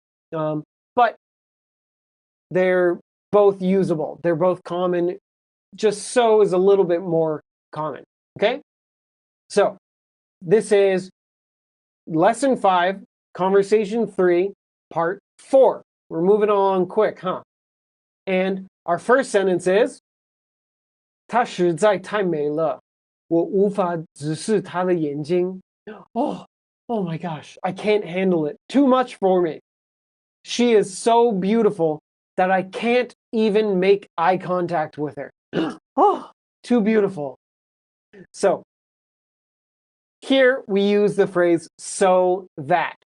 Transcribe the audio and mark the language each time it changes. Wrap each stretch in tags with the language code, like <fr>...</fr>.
<en>But they're both usable. They're both common. Just so is a little bit more common. Okay? So, this is lesson 5, conversation 3, part 4. We're moving along quick, huh? And our first sentence is</en> <zh>她实在太美了，我无法直视她的眼睛。</zh> <en>Oh my gosh, I can't handle it. Too much for me. She is so beautiful that I can't even make eye contact with her. Oh, too beautiful. So, here we use the phrase so that.</en>